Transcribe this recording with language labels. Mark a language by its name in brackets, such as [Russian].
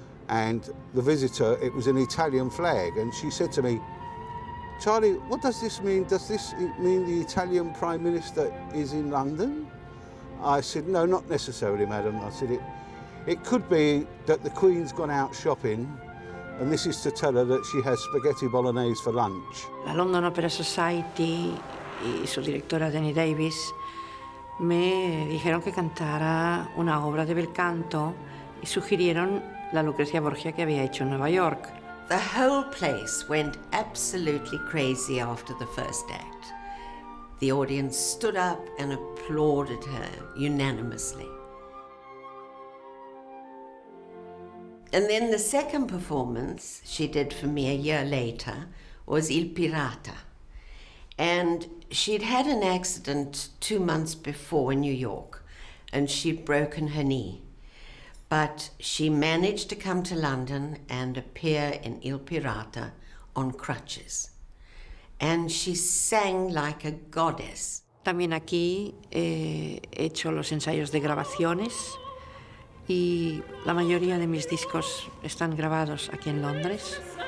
[English] And the visitor, it was an Italian flag, and she said to me, "Charlie, what does this mean? Does this mean the Italian Prime Minister is in London?" I said, "No, not necessarily, madam." I said, it could be that the Queen's gone out shopping, and this is to tell her that she has spaghetti bolognese for lunch. [Spanish] La London Opera Society y su directora Danny Davis me dijeron que cantara una obra de bel canto y sugirieron la Lucrecia Borgia que había hecho en Nueva York. [English] The whole place went absolutely crazy after the first act. The audience stood up and applauded her unanimously. And then the second performance she did for me a year later was Il Pirata. And she'd had an accident 2 months before in New York, and she'd broken her knee. But she managed to come to London and appear in Il Pirata on crutches. And she sang like a goddess. [Spanish] También aquí he hecho los ensayos de grabaciones y la mayoría de mis discos están grabados aquí en Londres.